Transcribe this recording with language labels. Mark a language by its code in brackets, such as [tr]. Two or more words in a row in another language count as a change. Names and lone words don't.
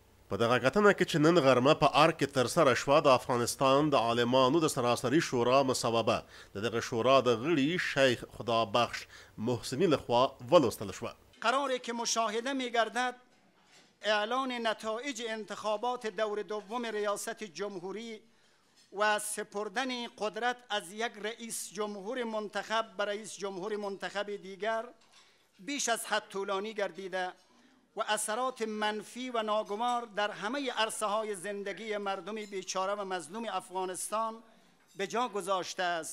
[ps] په دغه کتنه کې چې نن غرمه په ارګ کې ترسره شوه د افغانستان د عالمانو د سراسري شورا مصوبه د دغه شورا د غړي شیخ خدابخش محسنی لخوا ولوستل شوه. [fa] قراره که مشاهده می‌گردد اعلان نتایج انتخابات دور دوم ریاست جمهوری و سپردن قدرت از یک رئیس جمهور منتخب به رئیس جمهور منتخب دیگر بیش از حد طولانی گردیده و اثرات منفی و ناگوار در همه عرصه‌های زندگی مردم بیچاره و مظلوم افغانستان به جا گذاشته است.